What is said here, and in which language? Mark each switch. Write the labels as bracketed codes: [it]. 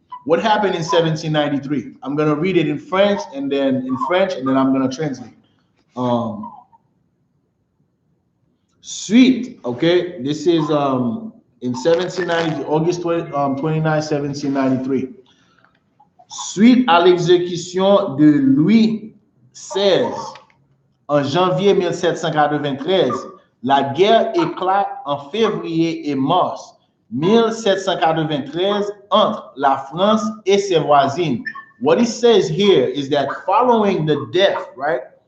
[en] What happened in 1793? I'm going to read it in French, and then I'm going to translate. Suite, okay, this is in 1790, August 29, 1793. [fr] Suite à l'exécution de Louis XVI en janvier 1793, la guerre éclate en février et mars 1793 entre la France et ses voisines. [en] What it says here is that following the death, right?